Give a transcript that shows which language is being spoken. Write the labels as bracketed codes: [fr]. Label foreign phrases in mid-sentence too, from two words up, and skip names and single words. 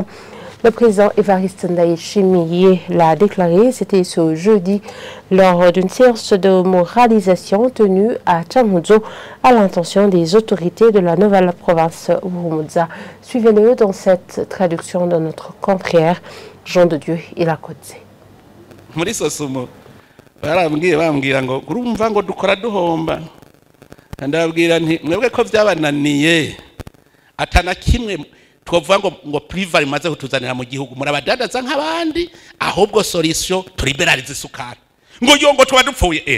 [fr] Le président Evariste Ndayishimiye l'a déclaré, c'était ce jeudi, lors d'une séance de moralisation tenue à Changuzo à l'intention des autorités de la nouvelle province Urumudza. Suivez-le dans cette traduction de notre confrère Jean de Dieu Ilakodze. [rn] Muri Sosumo bambwira ngo urumva ngo dukora duhomba, ndababwira nti mwebwe ko byabananiye atana kimwe twovuga ngo priva rimaze kutuzanira mu gihugu murabadandaza nk'abandi, ahubwo solution turiberalize isukari ngo tuba dupfuye.